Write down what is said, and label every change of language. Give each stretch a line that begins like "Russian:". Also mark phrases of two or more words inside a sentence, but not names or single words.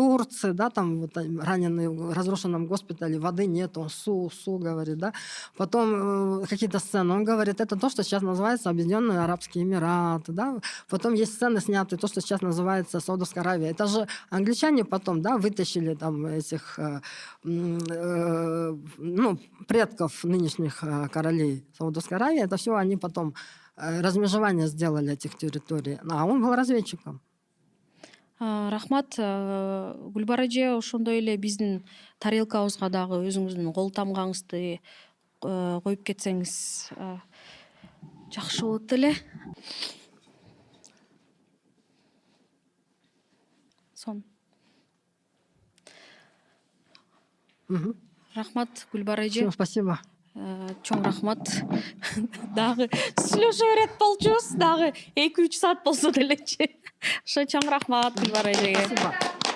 Russian: Турции, да, там вот раненый в разрушенном госпитале, воды нет, он су говорит, да, потом какие-то сцены, он говорит, это то, что сейчас называется Объединенные Арабские Эмираты, да, потом есть сцены снятые, то, что сейчас называется Саудовская Аравия, это же англичане потом, да, вытащили там этих предков нынешних королей Саудовской Аравии, это все они потом размежевание сделали этих территорий. А он был разведчиком.
Kyrgyz: Рахмат, Гүлбара эже ошондой эле биздин тарелкабызга дагы өзүңүздүн кол тамгаңызды коюп кетсеңиз жакшы болот эле. Рахмат, Гүлбара эже.
Russian: Всем спасибо.
Kyrgyz: Чоң рахмат. Дагы сүйлөшө берет болчубуз, дагы 2-3 саат болсо делечи. Ошо чоң рахмат Гүлбара эжеге.
Russian: Спасибо.